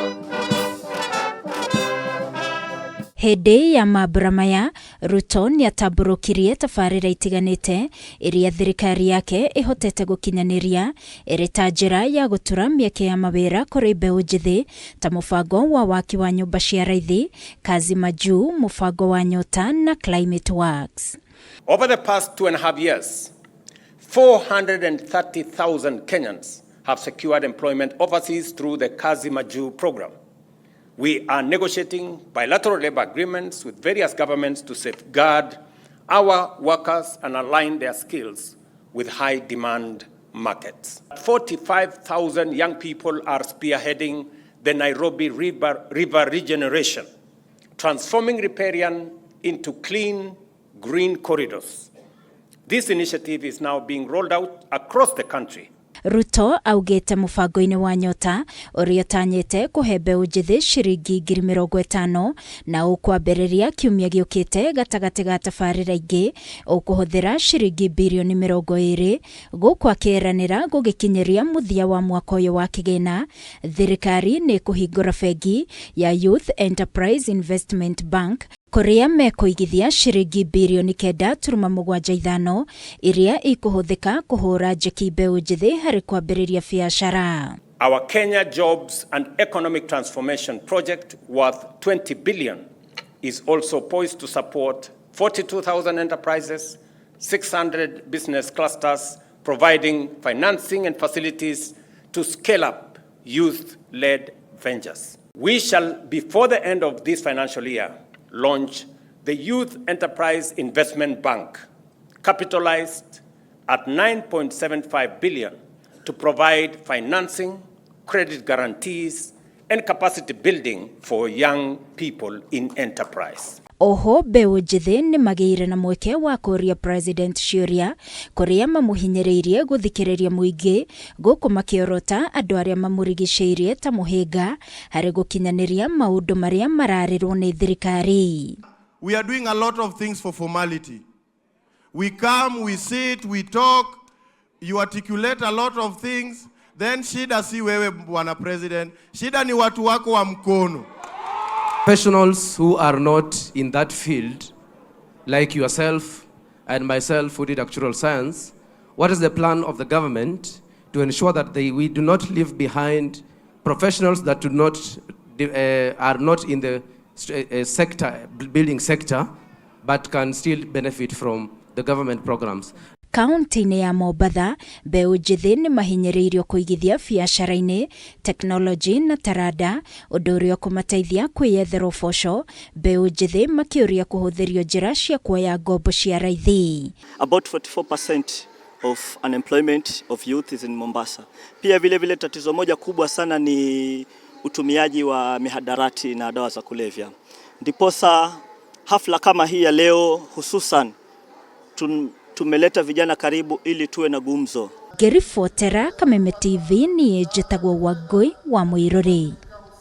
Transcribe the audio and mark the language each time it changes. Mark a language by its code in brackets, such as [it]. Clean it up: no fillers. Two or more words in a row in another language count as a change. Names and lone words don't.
[ki] Hĩndĩ ya mambura maya, Ruto nĩatamburukirie tabarĩra itiganĩte iria thirikari yake ihotete gũkinyanĩria ĩrĩ ta njĩra ya gũtura mĩeke ya mawĩra kũrĩ mbeũ njĩthĩ ta mũbango wa waki wa nyũmba cia raithi, kazi majuu, mũbango wa nyota na [en] climate works. Over the past 2.5 years, 430,000 Kenyans have secured employment overseas through the Kazi Majuu program. We are negotiating bilateral labor agreements with various governments to safeguard our workers and align their skills with high-demand markets. 45,000 young people are spearheading the Nairobi River regeneration, transforming riparian into clean, green corridors. This initiative is now being rolled out across the country. [ki] Ruto augĩte mũbango-inĩ wa nyota ũrĩa ũtanyĩte kũhe mbeũ njĩthĩ ciringi 50,000 na ũkwambĩrĩria kiumia gĩũkĩte gatagatĩ ga tabarĩra ingĩ ũkũhũthĩra ciringi birioni 20 gũkũ akĩeranĩra gũgĩkinyeria mũthia wa mwaka ũyũ wa kĩgĩna. Thirikari nĩ kũhingũra bengi ya Youth Enterprise Investment Bank KURIA mekũigithia ciringi birioni 9.75 iria ikuhũthĩka kũhũra njeki mbeũ njĩthĩ harĩ kwambĩrĩria biacara. [en] Our Kenya Jobs and Economic Transformation Project worth 20 billion is also poised to support 42,000 enterprises, 600 business clusters, providing financing and facilities to scale up youth-led ventures. We shall, before the end of this financial year, launch the Youth Enterprise Investment Bank, capitalized at 9.75 billion to provide financing, credit guarantees, and capacity building for young people in enterprise. [ki] Oho mbeũ njĩthĩ nĩ magĩire na mweke wa kũria President ciũria kũrĩa mamũhinyĩrĩirie gũthikĩrĩria mũingĩ gũkũ makĩorota andũ arĩa mamũrigicĩirie ta mũhĩnga harĩ gũkinyanĩria maũndũ marĩa mararĩrwo nĩ thirikari. [en] We are doing a lot of things for formality. We come, we sit, we talk, you articulate a lot of things, then [sw] shida si wewe bwana president, shida ni watu wako wa mkono. [en] Professionals who are not in that field, like yourself and myself who did actuarial science, what is the plan of the government to ensure that we do not leave behind professionals that are not in the building sector, but can still benefit from the government programs? [ki] Kaunti-inĩ ya Mombatha, mbeũ njĩthĩ nĩ mahinyĩrĩirio kũigithia biacara-inĩ, teknoloji na taranda, ũndũ ũrĩa kũmateithia kwĩyethera ũboco, mbeũ njĩthĩ makĩũria kũhũthĩrio njĩra cia kuoya ngombo cia raithi. [en] About 44% of unemployment of youth is in Mombasa. [sw] Pia vile tatizo moja kubwa sana ni utumiaji wa mihadarati na dawa za kulevya. Ndiposa hafla kama hii ya leo hususan tumeleta vijana karibu ili tuwe na gumzo. [ki] Ngĩribotera Kameme TV niĩ njĩtagwo Wangui wa Mũirũrĩ.